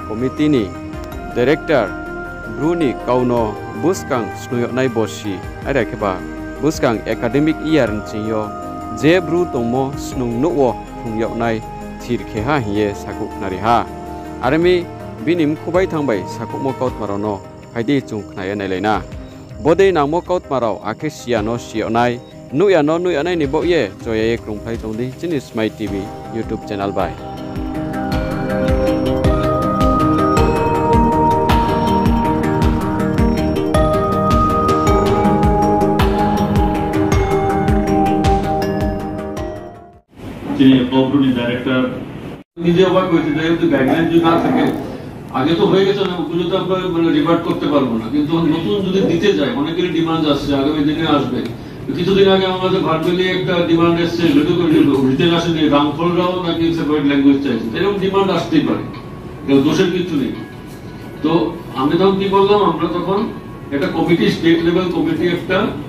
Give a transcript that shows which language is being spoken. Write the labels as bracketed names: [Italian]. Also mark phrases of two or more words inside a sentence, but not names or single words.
[Riang (India)] Committee ni Director Bruni Kauno Buskang Snuyoknai Boshi Arakeba Buskang Academic Year Nchiyo Je Bru Tongmo Snung Nuwo Thungyoknai Thirkheha Hiye Sakuk Nariha Army Binim Kubai Thangbai Sakukmo Kaut Marono Haidi Chungkhnaya Nailena Bode Nangmo Kaut Marau Akhe Siano Sionai Nuyanai ni Boye Joye Krungphai Tongdi Chini Smai TV [English] YouTube channel by [Bangla] Kaubru Director নিজে অবাক হয়েছে যেহেতু গাইডলাইন যদি না থাকে আগে তো হয়ে গেছে না ওগুলো তো আমরা মানে রিভার্ট করতে পারবো না কিন্তু নতুন যদি দিতে যায় অনেকেরই ডিমান্ড আসছে আগামী দিনে আসবে কিছুদিন আগে আমাদের ভার্চুয়ালি একটা ডিমান্ড এসছে রিটেল আসেনি রামফলরাও নাকি [English] separate language [Bangla] চাইছে এরকম ডিমান্ড আসতেই পারে দোষের কিছু নেই তো আমি তখন কি বললাম আমরা তখন একটা কমিটি [English] state level committee [Bangla] একটা